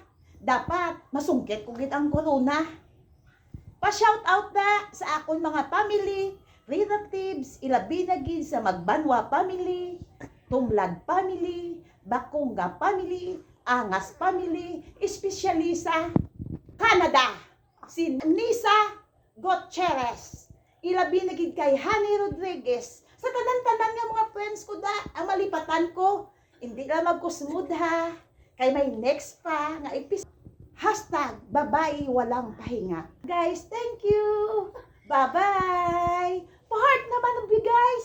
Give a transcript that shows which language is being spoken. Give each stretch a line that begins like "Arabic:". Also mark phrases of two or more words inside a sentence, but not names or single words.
Hiligaynon: Dapat masungkit ko gid ang corona. Pa-shout out na sa akon mga family, relatives, ilabi na gid sa Magbanwa family, Tumlad family, Bakongga family, Angas family, especially sa Canada, si Nisa Gutierrez. Ilabi na gid kay Honey Rodriguez. Sa tanan-tanan nga mga friends ko da, ang malipatan ko, hindi na magkusmud ha. Kay may next pa nga episode.
Filipino: Hashtag babae walang pahinga.
English: Guys, thank you. Bye-bye.
Hiligaynon: Pa-heart naman ang guys.